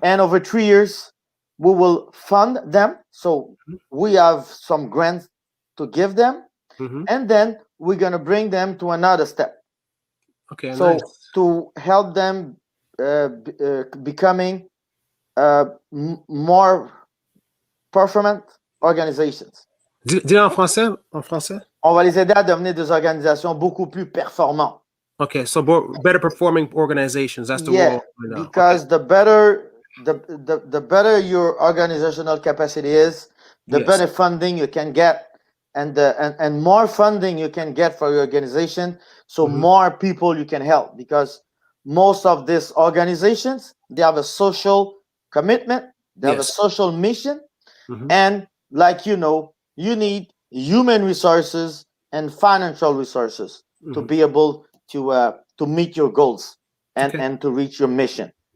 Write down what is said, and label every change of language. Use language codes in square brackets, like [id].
[en] And over 3 years, we will fund them. So we have some grants to give them. And then we're going to bring them to another step. Okay. So nice. To help them becoming more performant organizations. [fr] Dis en français? En français? On va les aider à devenir des organisations beaucoup plus performantes. [en] Okay, so better performing organizations. That's the role. Because the better your organizational capacity is, the better funding you can get, and more funding you can get for your organization. So more people you can help, because most of these organizations, they have a social commitment, they have a social mission, and like you need human resources and financial resources to be able to meet your goals and to reach your mission.